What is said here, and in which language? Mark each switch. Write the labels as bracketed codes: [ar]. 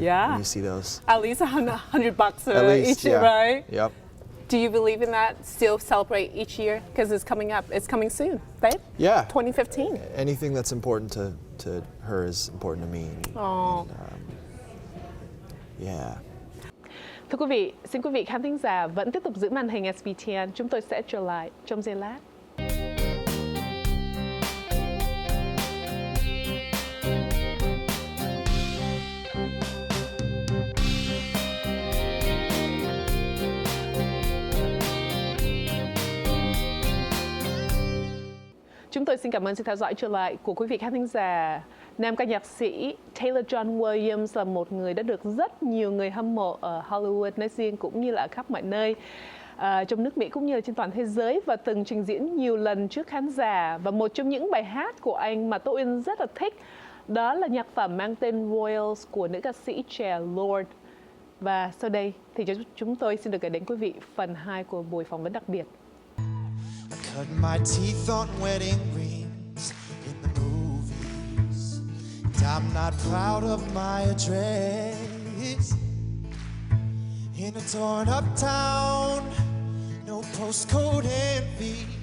[en] Yeah. when you see those. At least $100 At least, each year, yeah. right? Yep. Do you believe in that? Still celebrate each year? Because it's coming up. It's coming soon, right? Yeah. 2015. Anything that's important to her is important to me. Oh. Yeah. [vi] Thưa quý vị, xin quý vị khán thính giả vẫn tiếp tục giữ màn hình SBTN. Chúng tôi sẽ trở lại trong giây lát. Chúng tôi xin cảm ơn sự theo dõi trở lại của quý vị khán thính giả. Nam ca nhạc sĩ Taylor John Williams là một người đã được rất nhiều người hâm mộ ở Hollywood nói riêng cũng như là ở khắp mọi nơi trong nước Mỹ cũng như là trên toàn thế giới và từng trình diễn nhiều lần trước khán giả. Và một trong những bài hát của anh mà Tô Uyên rất là thích đó là nhạc phẩm mang tên Royals của nữ ca sĩ trẻ Lorde. Và sau đây thì chúng tôi xin được gửi đến quý vị phần 2 của buổi phỏng vấn đặc biệt. [en] Cut my teeth on wedding rings in the movies, and I'm not proud of my address. In a torn up town, no postcode envy.